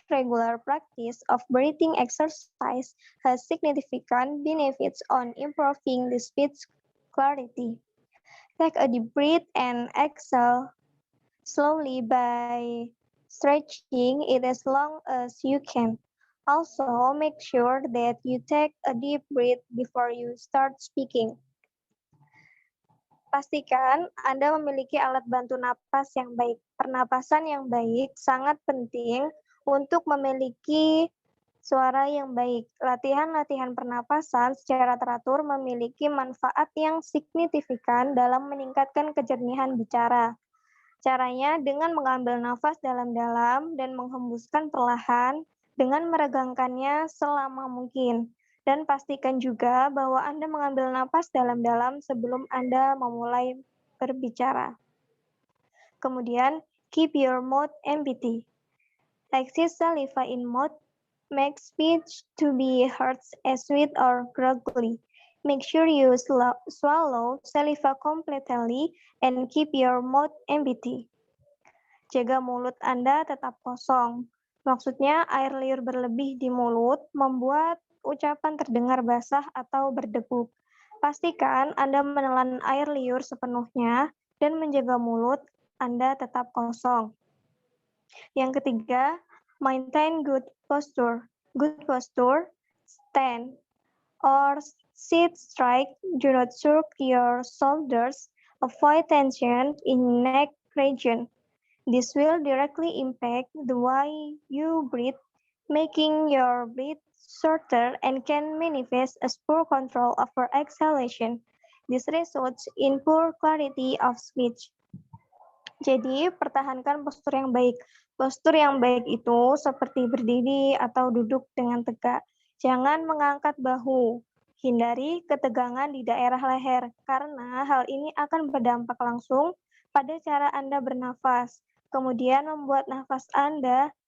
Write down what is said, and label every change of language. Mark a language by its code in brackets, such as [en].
[en] Regular practice of breathing exercise has significant benefits on improving the speech clarity. Take a deep breath and exhale slowly by stretching it as long as you can. Also, make sure that you take a deep breath before you start speaking. [id] Pastikan Anda memiliki alat bantu napas yang baik. Pernapasan yang baik sangat penting untuk memiliki suara yang baik. Latihan-latihan pernapasan secara teratur memiliki manfaat yang signifikan dalam meningkatkan kejernihan bicara. Caranya dengan mengambil nafas dalam-dalam dan menghembuskan perlahan dengan meregangkannya selama mungkin. Dan pastikan juga bahwa Anda mengambil napas dalam-dalam sebelum Anda memulai berbicara. Kemudian, [en] keep your mouth empty. Exit saliva in mouth makes speech to be heard as sweet or gurgly. Make sure you swallow saliva completely and keep your mouth empty. [id] Jaga mulut Anda tetap kosong. Maksudnya air liur berlebih di mulut membuat ucapan terdengar basah atau berdebu. Pastikan Anda menelan air liur sepenuhnya dan menjaga mulut Anda tetap kosong. Yang ketiga, [en] maintain good posture. Good posture, stand or sit straight. Do not shrug your shoulders. Avoid tension in neck region. This will directly impact the way you breathe, making your breath shorter and can manifest as poor control over exhalation. This results in poor clarity of speech. [id] Jadi, pertahankan postur yang baik. Postur yang baik itu seperti berdiri atau duduk dengan tegak. Jangan mengangkat bahu. Hindari ketegangan di daerah leher, karena hal ini akan berdampak langsung pada cara Anda bernafas. Kemudian membuat nafas Anda